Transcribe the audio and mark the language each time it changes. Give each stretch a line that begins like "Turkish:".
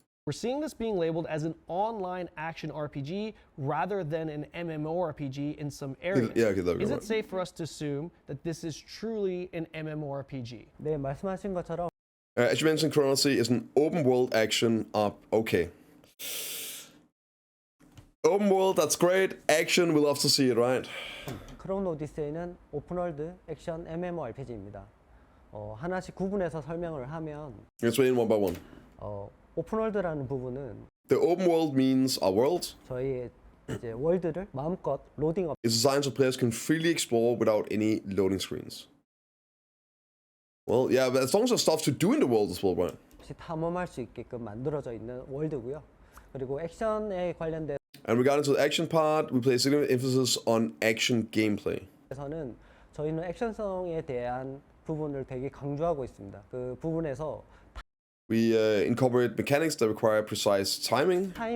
English: We're seeing this being labeled as an online action RPG rather than an MMORPG in some areas. Yeah, okay, Is it safe for us to assume that this is truly an MMORPG?
Korean: 네, 말씀하신 것처럼
English: As you mentioned, Chrono Odyssey is an open world action. Okay. Open world, that's great. Action, we love to see it, right?
Korean: 크로노 오디세이는 오픈월드 액션 MMORPG입니다. 하나씩 구분해서 설명을 하면
English: Explain one by one.
Korean: 오픈월드라는 부분은
English: The open world means our world.
Korean: 저희 이제 월드를 마음껏 로딩
English: It's designed so players can freely explore without any loading screens. Well, yeah, but as long as there's stuff to do in the world as well, right?
Korean: 없이 탐험할 수 있게끔 만들어져 있는 월드고요. 그리고 액션에 관련돼서는
English: And regarding to the action part, we place significant emphasis on action gameplay.
Korean: 저희는 액션성에 대한 부분을 되게 강조하고 있습니다. 그 부분에서
English: We incorporate mechanics that require precise timing,